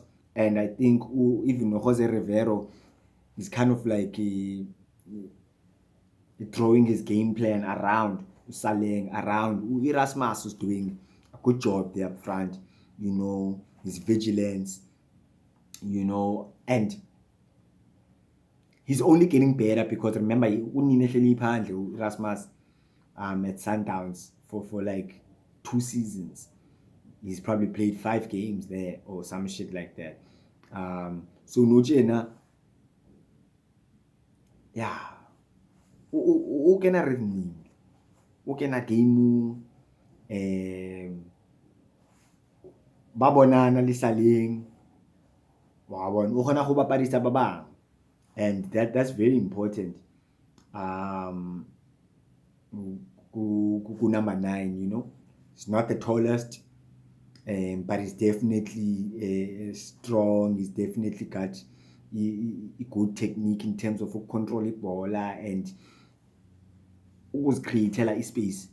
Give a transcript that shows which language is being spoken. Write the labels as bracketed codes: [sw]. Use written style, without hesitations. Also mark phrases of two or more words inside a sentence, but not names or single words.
[en] And I think even Jose Rivero is kind of like throwing his game plan around Saleng, around Erasmus was doing a good job there up front, you know, his vigilance, you know, and he's only getting better because remember, Erasmus at Sundowns for like 2 seasons. He's probably played 5 games there or some shit like that. So Nojena, yeah, [st] o kena rhythm, o kena game, ba bonana le Saleng, wa bona o kgona go bapadisa ba bang, [en] and that's very important. Number 9, you know, it's not the tallest, but he's definitely strong. He's definitely got a good technique in terms of control the ball and was creating a space.